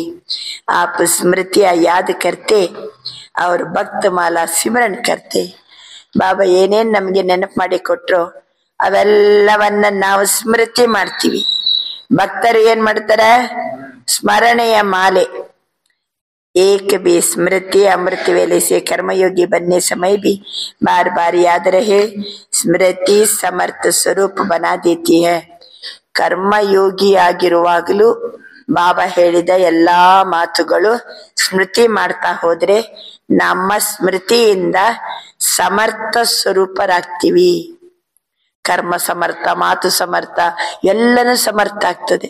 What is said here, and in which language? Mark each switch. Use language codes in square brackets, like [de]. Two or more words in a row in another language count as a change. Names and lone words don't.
[hi] आप स्मृति याद करते और भक्त माला सिमरन करते. [kn] ಬಾಬಾ ಏನೇನ್ ನಮ್ಗೆ ನೆನಪು ಮಾಡಿ ಕೊಟ್ರು ಅವೆಲ್ಲವನ್ನ ನಾವು ಸ್ಮೃತಿ ಮಾಡ್ತೀವಿ. ಭಕ್ತರು ಏನ್ ಮಾಡ್ತಾರೆ? ಸ್ಮರಣೆಯ ಮಾಲೆ. [hi] एक भी स्मृति अमृत वेले से कर्मयोगी बनने समय भी बार बार याद रहे। स्मृति समर्थ स्वरूप बना देती है. [kn] ಕರ್ಮಯೋಗಿ ಆಗಿರುವಾಗಲೂ ಬಾಬಾ ಹೇಳಿದ ಎಲ್ಲಾ ಮಾತುಗಳು ಸ್ಮೃತಿ ಮಾಡ್ತಾ ಹೋದ್ರೆ ನಮ್ಮ ಸ್ಮೃತಿಯಿಂದ ಸಮರ್ಥ ಸ್ವರೂಪರಾಗ್ತೀವಿ. ಕರ್ಮ ಸಮರ್ಥ, ಮಾತು ಸಮರ್ಥ, ಎಲ್ಲನೂ ಸಮರ್ಥ ಆಗ್ತದೆ.